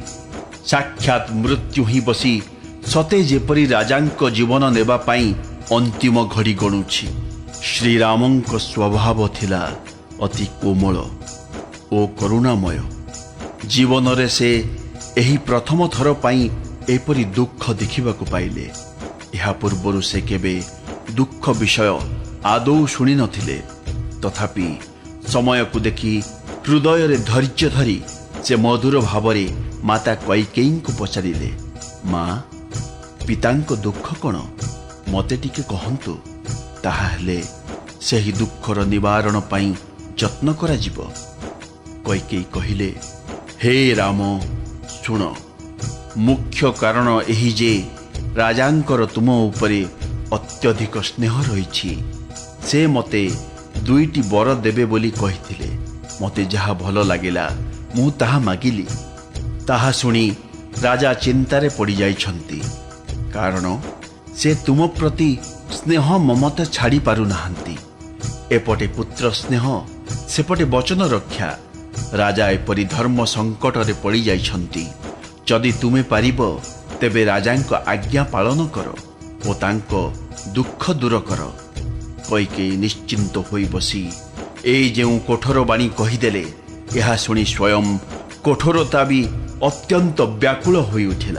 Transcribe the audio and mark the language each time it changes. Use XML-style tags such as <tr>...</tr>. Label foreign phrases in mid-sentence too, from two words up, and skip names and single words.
<or>ସାକ୍ଷାତ ମୃତ୍ୟୁ ହିଁ ବସି ସତେ ଯେପରି ରାଜାଙ୍କ ଜୀବନ ନେବା ପାଇଁ ଅନ୍ତିମ ଘଡ଼ି ଗଣୁଛି। ଶ୍ରୀରାମଙ୍କ ସ୍ୱଭାବ ଥିଲା ଅତି କୋମଳ ଓ କରୁଣାମୟ। ଜୀବନରେ ସେ ଏହି ପ୍ରଥମ ଥର ପାଇଁ ଏପରି ଦୁଃଖ ଦେଖିବାକୁ ପାଇଲେ। ଏହା ପୂର୍ବରୁ ସେ କେବେ ଦୁଃଖ ବିଷୟ ଆଦୌ ଶୁଣି ନଥିଲେ। ତଥାପି ସମୟକୁ ଦେଖି ହୃଦୟରେ ଧୈର୍ଯ୍ୟ ଧରି ସେ ମଧୁର ଭାବରେ ମାତା କୈକେୟୀଙ୍କୁ ପଚାରିଲେ, ମା ପିତାଙ୍କ ଦୁଃଖ କେଉଁ ମତେ ଟିକେ କହନ୍ତୁ, ତାହା ହେଲେ ସେହି ଦୁଃଖର ନିବାରଣ ପାଇଁ ଯତ୍ନ କରାଯିବ। କୈକେୟୀ କହିଲେ, ହେ ରାମ ଶୁଣ, ମୁଖ୍ୟ କାରଣ ଏହି ଯେ ରାଜାଙ୍କର ତୁମ ଉପରେ ଅତ୍ୟଧିକ ସ୍ନେହ ରହିଛି। ସେ ମତେ ଦୁଇଟି ବର ଦେବେ ବୋଲି କହିଥିଲେ। ମତେ ଯାହା ଭଲ ଲାଗିଲା ମୁଁ ତାହା ମାଗିଲି। ତାହା ଶୁଣି ରାଜା ଚିନ୍ତାରେ ପଡ଼ି ଯାଇଛନ୍ତି। କାରଣ ସେ ତୁମ ପ୍ରତି ସ୍ନେହ ମମତା ଛାଡ଼ି ପାରୁ ନାହାନ୍ତି। ଏପଟେ ପୁତ୍ର ସ୍ନେହ ସେପଟେ ବଚନ ରକ୍ଷା। ରାଜା ଏପରି ଧର୍ମ ସଙ୍କଟରେ ପଡ଼ି ଯାଇଛନ୍ତି। ଯଦି ତୁମେ ପାରିବ ତେବେ ରାଜାଙ୍କ ଆଜ୍ଞା ପାଳନ କର ଓ ତାଙ୍କ ଦୁଃଖ ଦୂର କର। କୈକେୟୀ ନିଶ୍ଚିନ୍ତ ହୋଇ ବସି ଏଇ ଯେଉଁ କଠୋର ବାଣୀ କହିଦେଲେ, ଏହା ଶୁଣି ସ୍ୱୟଂ କଠୋରତା ବି ଅତ୍ୟନ୍ତ ବ୍ୟାକୁଳ ହୋଇଉଠିଲା।</or>